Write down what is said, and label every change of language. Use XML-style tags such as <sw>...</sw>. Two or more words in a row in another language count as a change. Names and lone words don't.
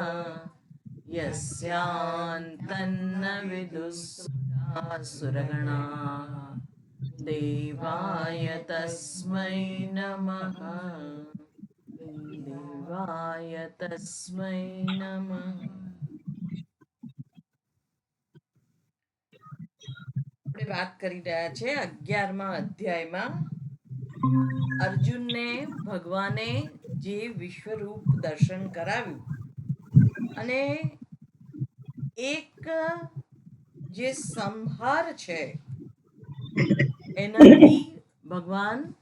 <sa>यस्यान्तन्न विदुःसुरासुरगणाः देवाय तस्मै नमः देवाय तस्मै नमः।</sa> <gu>આપણે વાત કરી રહ્યા છે 11મા અધ્યાયમાં અર્જુનને ભગવાને જે વિશ્વરૂપ દર્શન કરાવ્યું અને એક જે સંહાર છે એનાથી ભગવાન</gu>